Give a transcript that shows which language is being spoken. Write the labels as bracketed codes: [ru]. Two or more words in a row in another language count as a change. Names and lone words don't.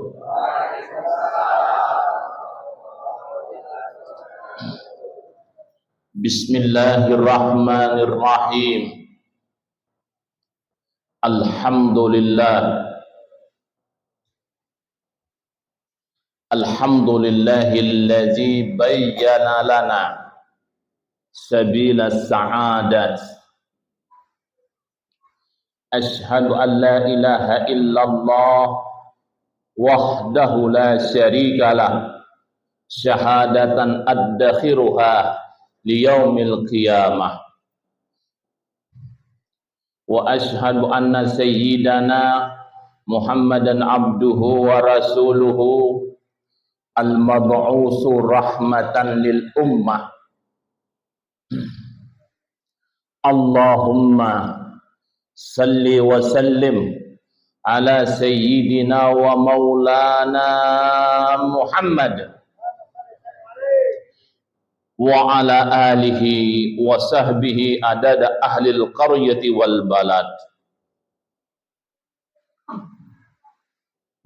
[ar] Bismillahirrahmanirrahim. Alhamdulillah. الحمد لله الذي بين لنا سبيل السعادة. أشهد أن لا إله إلا الله وحده لا شريك له، شهادة أدخرها ليوم القيامة. وأشهد أن سيدنا محمدا عبده ورسوله المبعوث رحمة للأمة. اللهم صل وسلم على سيدنا ومولانا محمد وعلى آله وصحبه عدد أهل القرية والبلد.